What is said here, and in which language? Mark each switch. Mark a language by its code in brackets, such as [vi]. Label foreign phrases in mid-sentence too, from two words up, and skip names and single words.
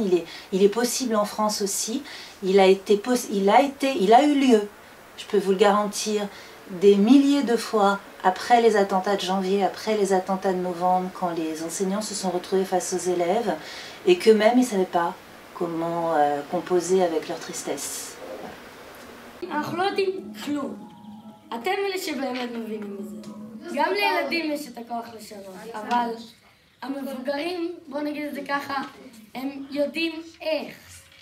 [fr] Il est possible en France aussi. Il a eu lieu, je peux vous le garantir, des milliers de fois après les attentats de janvier, après les attentats de novembre, quand les enseignants se sont retrouvés face aux élèves et qu'eux-mêmes, ils ne savaient pas comment composer avec leur tristesse. [he] אתם אלה שבאמת מבינים מזה. גם לילדים יש את הכוח לשנות, אבל המבוגרים, בוא נגיד את זה ככה, הם יודעים איך.